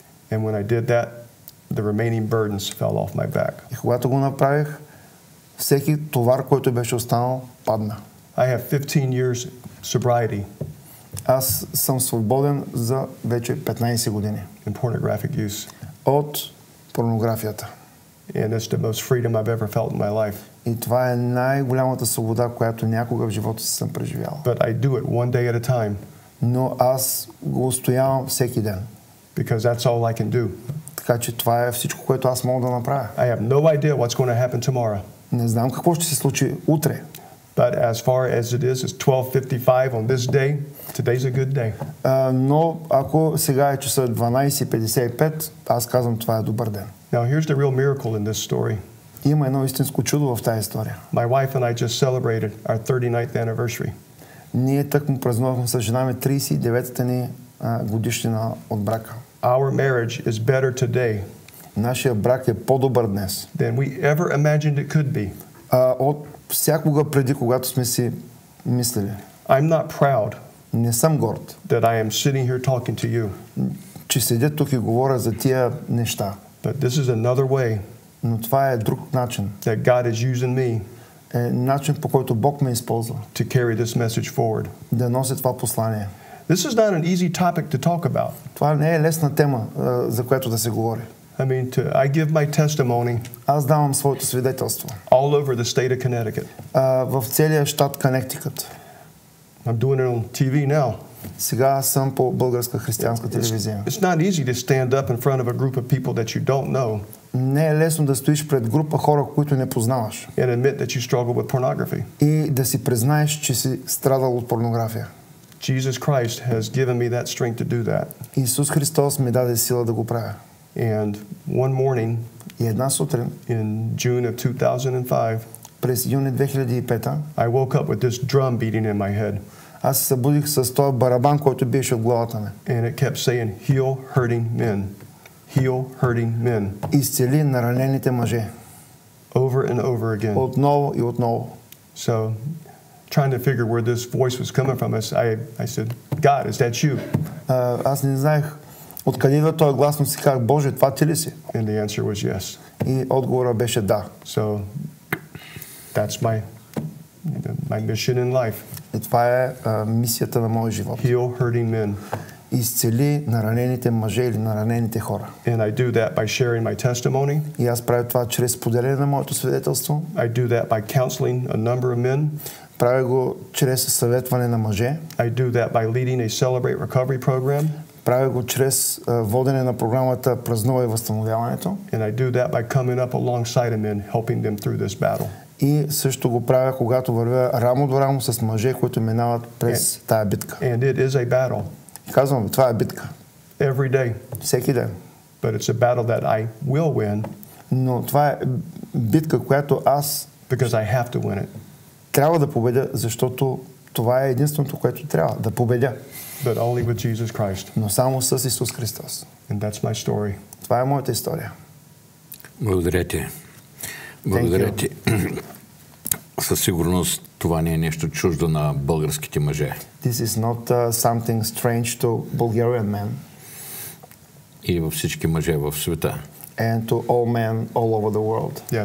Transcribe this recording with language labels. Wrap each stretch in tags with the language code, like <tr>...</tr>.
<en>And when I did that, the remaining burdens fell off my back.</en> <bg>И когато го направих, всеки товар, който беше останал, падна.</bg> <en>I have 15 years sobriety.</en> <bg>Аз съм свободен за вече 15 години.</bg> <en>In pornographic use.</en> <bg>От порнографията.</bg> <en>And it's the most freedom I've ever felt in my life.</en> <bg>И това е най-голямата свобода, която някога в живота си съм преживял.</bg> <en>But I do it one day at a time.</en> <bg>Но аз го устоявам всеки ден.</bg> <en>Because that's all I can do.</en> <bg>Така че това е всичко, което аз мога да направя.</bg> <en>I have no idea what's going to happen tomorrow.</en> <bg>Не знам какво ще се случи утре.</bg> <en>But as far as it is, it's 12:55 on this day. Today's a good day.</en> <bg>Но ако сега е часа 12:55, аз казвам, това е добър ден.</bg> <en>Now here's the real miracle in this story.</en> <bg>Има едно истинско чудо в тази история.</bg> <en>My wife and I just celebrated our 39th anniversary.</en> <bg>Ние тъкмо празнувахме с жена ми 39-та ни годишнина от брака.</bg> <en>Our marriage is better today.</en> <bg>Нашия брак е по-добър днес.</bg> <en>Than we ever imagined it could be.</en> <bg>От всякога преди, когато сме си мислили.</bg> <en>I'm not proud.</en> <bg>Не съм горд.</bg> <en>That I am sitting here talking to you.</en> <bg>Че седя тук и говоря за тия неща.</bg> <en>But this is another way.</en> <bg>Но това е друг начин.</bg> <en>That God is using me.</en> <bg>Е начин, по който Бог ме използва.</bg> <en>To carry this message forward.</en> <bg>Да нося това послание.</bg> <en>This is not an easy topic to talk about.</en> <bg>Това не е лесна тема, за която да се говори.</bg> <en>I mean, I give my testimony.</en> <bg>Аз давам своето свидетелство.</bg> <en>All over the state of Connecticut.</en> <bg>В целия щат Коннектикът.</bg> <en>I'm doing it on TV now.</en> <bg>Сега съм по българска християнска телевизия.</bg> <en>It's not easy to stand up in front of a group of people that you don't know.</en> <bg>Не е лесно да стоиш пред група хора, които не познаваш.</bg> <en>And admit that you struggle with pornography.</en> <bg>И да си признаеш, че си страдал от порнография.</bg> <en>Jesus Christ has given me that strength to do that.</en> <bg>Исус Христос ми даде сила да го правя.</bg> <en>And one morning,</en> <bg>и една сутрин,</bg> <en>in June of 2005,</en> <bg>през юни 2005,</bg> <en>I woke up with this drum beating in my head.</en> <bg>Аз се събудих с този барабан, който беше от главата ми.</bg> <en>And it kept saying, heal hurting men. Heal hurting men.</en> <bg>Изцели наранените мъже.</bg> <en>Over and over again.</en> <bg>Отново и отново.</bg> <en>So, trying to figure where this voice was coming from, I said, God, is that you?</en> <bg>Аз не знаех откъде идва този глас, но си казах, Боже, това ти ли си?</bg> <en>And the answer was yes.</en> <bg>И отговорът беше да.</bg> <en>So, that's my mission in life.</en> <bg>И това е мисията на моя живот.</bg> <en>Heal hurting men.</en> <bg>Изцели наранените мъже или наранените хора.</bg> <en>And I do that by sharing my testimony.</en> <bg>И аз правя това чрез споделяне на моето свидетелство.</bg> <en>I do that by counseling a number of men.</en> <bg>Правя го чрез съветване на мъже.</bg> <en>I do that by leading a Celebrate Recovery program.</en> <bg>Правя го чрез водене на програмата Празнувай възстановяването.</bg> <en>And I do that by coming up alongside of men, helping them through this battle.</en> <bg>И също го правя, когато вървя рамо до рамо с мъже, които минават през тая битка.</bg> <en>And it is a battle.</en> <bg>Казвам, това е битка.</bg> <en>Every day.</en> <bg>Всеки ден.</bg> <en>But it's a battle that I will win.</en> <bg>Но това е битка, която аз</bg> <en>because I have to win it.</en> <bg>Трябва да победя, защото това е единственото, което трябва да победя.</bg> <en>But only with Jesus Christ.</en> <bg>Но само с Исус Христос.</bg> <en>And that's my story.</en> <bg>Това е моята история. Благодаря ти. Благодаря ти. Със сигурност това не е нещо чуждо на българските мъже.</bg> <en>This is not something strange to Bulgarian men.</en> <bg>И във всички мъже в света.</bg> <en>And to all men all over the world.</en>